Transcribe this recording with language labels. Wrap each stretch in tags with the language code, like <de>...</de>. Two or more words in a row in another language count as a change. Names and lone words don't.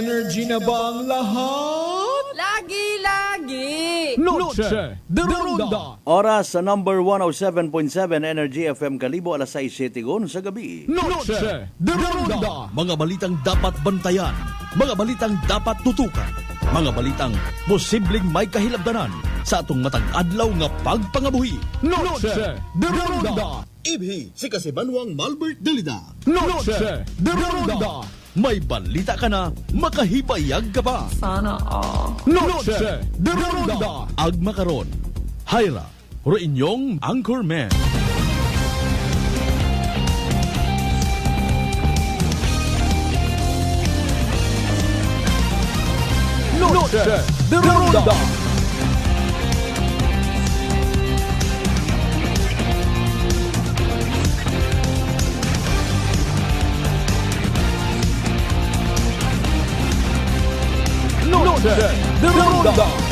<tl>Energy na ba ang lahat? Lagi-lagi! Noche de Ronda!</tl> <akl>Oras sa number 107.7 Energy FM Kalibo, alas 6:07 sa gabi. Noche de Ronda! Mga balitang dapat bantayan, mga balitang dapat tutukan, mga balitang posibleng may kahilabdanan sa atong matag adlaw nga pagpangabuhi. Noche de Ronda! Ibhi si Kasibanwang Malbert Dalida. Noche de Ronda! May balita ka na, makahibayag ka pa.</akl> <tl>Sana all.</tl> <akl>Noche de Ronda! Agma karon, Hyra, ro inyong Anchorman. Noche de Ronda! Noche de Ronda!</akl>